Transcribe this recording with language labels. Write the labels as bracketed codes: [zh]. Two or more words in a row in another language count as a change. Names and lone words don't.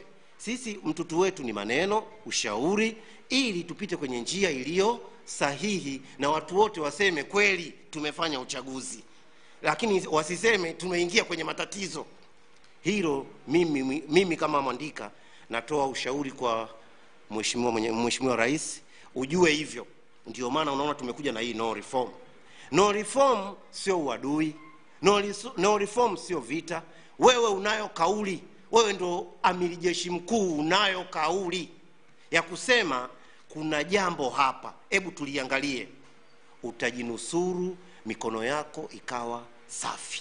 [sw] Sisi mtutu wetu ni maneno, ushauri, ili tupite kwenye njia iliyo sahihi na watu wote waseme kweli tumefanya uchaguzi. Lakini wasiseme tumeingia kwenye matatizo. Hilo mimi kama mwandika natoa ushauri kwa Mheshimiwa Rais, ujue hivyo. Ndio maana unaona tumekuja na hii [en] no reform. No reform [sw] sio uadui. [en] No reform [sw] sio vita. Wewe unayo kauli. Wewe ndo amiri jeshi mkuu, unayo kauli ya kusema kuna jambo hapa, hebu tuliangalie. Utajinusuru mikono yako ikawa safi.